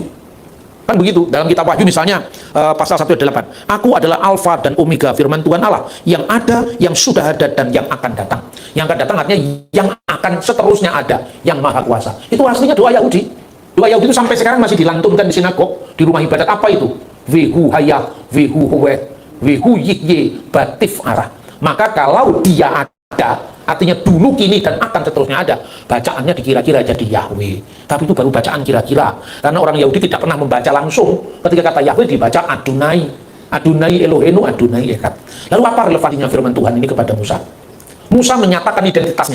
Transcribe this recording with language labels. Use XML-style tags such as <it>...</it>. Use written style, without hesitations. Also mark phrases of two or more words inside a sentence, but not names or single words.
<id>Kan begitu, dalam kitab Wahyu misalnya pasal 1 ayat 8. Aku adalah Alfa dan Omega, firman Tuhan Allah, yang ada, yang sudah ada, dan yang akan datang. Yang akan datang artinya yang akan seterusnya ada, yang maha kuasa. Itu aslinya doa Yahudi. Doa Yahudi itu sampai sekarang masih dilantunkan di sinagog, di rumah ibadat. Apa itu?</id> <he>והוא היה, והוא הווה, והוא יהיה, בתפארה.</he> <id>Maka kalau dia ada, artinya dulu, kini, dan akan seterusnya ada, bacaannya dikira-kira jadi Yahweh. Tapi itu baru bacaan kira-kira, karena orang Yahudi tidak pernah membaca langsung. Ketika kata Yahweh dibaca Adonai,</id> <he>אדני אלהינו, אדני אחד.</he> <id>Lalu apa relevansinya firman Tuhan ini kepada Musa? Musa menyatakan identitasnya.</id>